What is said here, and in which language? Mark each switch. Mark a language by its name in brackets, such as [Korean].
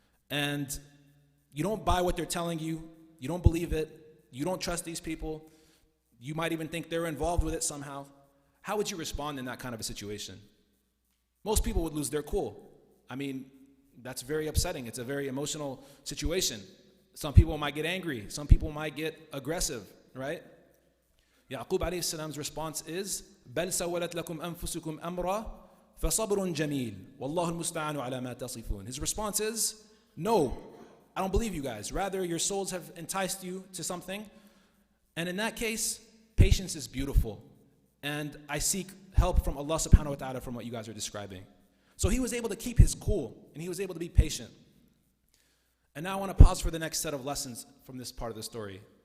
[English] And you don't buy what they're telling you, you don't believe it, you don't trust these people, you might even think they're involved with it somehow. How would you respond in that kind of a situation? Most people would lose their cool. I mean, that's very upsetting. It's a very emotional situation. Some people might get angry. Some people might get aggressive, right? [Arabic] Yaqub alayhi salam's [English] response is, [Arabic] بَلْ سَوَّلَتْ لَكُمْ أَنفُسُكُمْ أَمْرًا فَصَبْرٌ جَمِيلٌ وَاللَّهُ الْمُسْتَعَانُ عَلَى مَا تَصِفُونَ. [English] His response is, no, I don't believe you guys. Rather, your souls have enticed you to something. And in that case, patience is beautiful. And I seek help from Allah subhanahu wa ta'ala from what you guys are describing. So he was able to keep his cool, and he was able to be patient. And now I want to pause for the next set of lessons from this part of the story.